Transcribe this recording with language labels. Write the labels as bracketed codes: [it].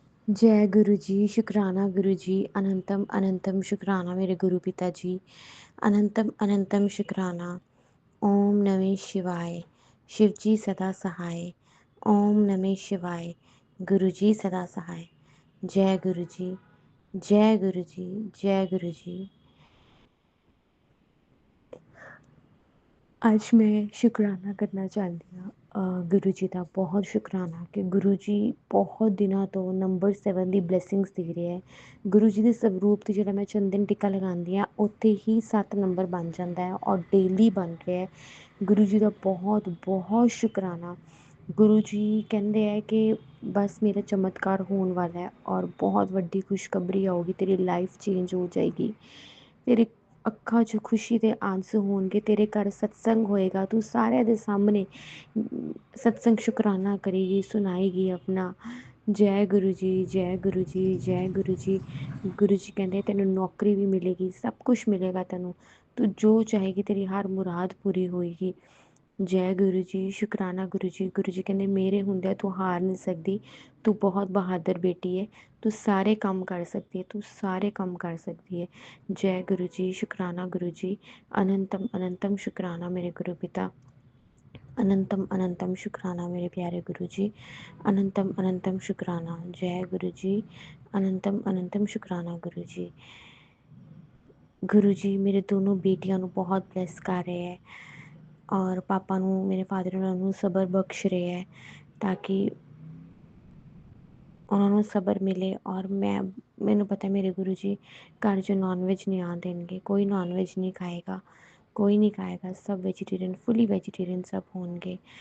[hi] जय गुरु जी, शुक्राना गुरु जी, अनंतम अनंतम शुक्राना मेरे गुरु पिता जी, अनंतम अनंतम शुक्राना। ओम नमः शिवाय, शिव जी सदा सहाय। ओम नमः शिवाय, गुरु जी सदा सहाय। जय गुरु जी, जय गुरु जी, जय गुरु जी। [pa] ਅੱਜ ਮੈਂ ਸ਼ੁਕਰਾਨਾ ਕਰਨਾ ਚਾਹੁੰਦੀ ਹਾਂ ਗੁਰੂ ਜੀ ਦਾ ਬਹੁਤ ਸ਼ੁਕਰਾਨਾ ਕਿ ਗੁਰੂ ਜੀ ਬਹੁਤ ਦਿਨਾਂ ਤੋਂ ਨੰਬਰ 7 ਦੀ ਬਲੇਸਿੰਗਸ ਦੇ ਰਹੇ ਹੈ। ਗੁਰੂ ਜੀ ਦੇ ਸਵਰੂਪ 'ਤੇ ਜਿਹੜਾ ਮੈਂ ਚੰਦਨ ਟਿੱਕਾ ਲਗਾਉਂਦੀ ਹਾਂ ਉੱਥੇ ਹੀ 7 ਨੰਬਰ ਬਣ ਜਾਂਦਾ ਹੈ ਔਰ ਡੇਲੀ ਬਣ ਰਿਹਾ ਹੈ। ਗੁਰੂ ਜੀ ਦਾ ਬਹੁਤ ਬਹੁਤ ਸ਼ੁਕਰਾਨਾ। ਗੁਰੂ ਜੀ ਕਹਿੰਦੇ ਹੈ ਕਿ ਬਸ ਮੇਰਾ ਚਮਤਕਾਰ ਹੋਣ ਵਾਲਾ ਹੈ ਔਰ ਬਹੁਤ ਵੱਡੀ ਖੁਸ਼ਖਬਰੀ ਆਊਗੀ, ਤੇਰੀ ਲਾਈਫ ਚੇਂਜ ਹੋ ਜਾਏਗੀ, ਤੇਰੇ ਅੱਖਾਂ 'ਚ ਖੁਸ਼ੀ ਦੇ ਆਂਸੂ ਹੋਣਗੇ, ਤੇਰੇ ਘਰ ਸਤਸੰਗ ਹੋਏਗਾ, ਤੂੰ ਸਾਰਿਆਂ ਦੇ ਸਾਹਮਣੇ ਸਤਸੰਗ ਸ਼ੁਕਰਾਨਾ ਕਰੇਗੀ, ਸੁਣਾਏਗੀ ਆਪਣਾ। ਜੈ ਗੁਰੂ ਜੀ, ਜੈ ਗੁਰੂ ਜੀ, ਜੈ ਗੁਰੂ ਜੀ। ਗੁਰੂ ਜੀ ਕਹਿੰਦੇ ਤੈਨੂੰ ਨੌਕਰੀ ਵੀ ਮਿਲੇਗੀ, ਸਭ ਕੁਛ ਮਿਲੇਗਾ ਤੈਨੂੰ, ਤੂੰ ਜੋ ਚਾਹੇਗੀ ਤੇਰੀ ਹਰ ਮੁਰਾਦ ਪੂਰੀ ਹੋਏਗੀ। ਜੈ ਗੁਰੂ ਜੀ, ਸ਼ੁਕਰਾਨਾ ਗੁਰੂ ਜੀ। ਗੁਰੂ ਜੀ ਕਹਿੰਦੇ ਮੇਰੇ ਹੁੰਦਿਆਂ ਤੂੰ ਹਾਰ ਨਹੀਂ ਸਕਦੀ, ਤੂੰ ਬਹੁਤ ਬਹਾਦਰ ਬੇਟੀ ਹੈ, ਤੂੰ ਸਾਰੇ ਕੰਮ ਕਰ ਸਕਦੀ ਹੈ, ਤੂੰ ਸਾਰੇ ਕੰਮ ਕਰ ਸਕਦੀ ਹੈ। [hi] जय गुरु जी, शुक्राना गुरु जी, अनंतम अनंतम शुक्राना मेरे गुरु पिता, अनंतम अनंतम शुक्राना मेरे प्यारे गुरु जी, अनंतम अनंतम शुक्राना। जय गुरु जी, अनंतम अनंतम शुक्राना गुरु जी। गुरु जी मेरे दोनों बेटियां [pa] ਨੂੰ ਬਹੁਤ ਬਲੈਸ ਕਰ ਰਹੇ ਹੈ ਔਰ ਪਾਪਾ ਨੂੰ, ਮੇਰੇ ਫਾਦਰ ਉਹਨਾਂ ਨੂੰ ਸਬਰ ਬਖਸ਼ ਰਹੇ ਹੈ ਤਾਂ ਕਿ ਉਹਨਾਂ ਨੂੰ ਸਬਰ ਮਿਲੇ। ਔਰ ਮੈਨੂੰ ਪਤਾ ਮੇਰੇ ਗੁਰੂ ਜੀ ਘਰ 'ਚ ਨੌਨ ਵੈਜ ਨਹੀਂ ਆਉਣ ਦੇਣਗੇ, ਕੋਈ ਨੌਨ ਵੈਜ ਨਹੀਂ ਖਾਏਗਾ, ਕੋਈ ਨਹੀਂ ਖਾਏਗਾ, ਸਭ ਵੈਜੀਟੇਰੀਅਨ, ਫੁੱਲੀ ਵੈਜੀਟੇਰੀਅਨ ਸਭ ਹੋਣਗੇ।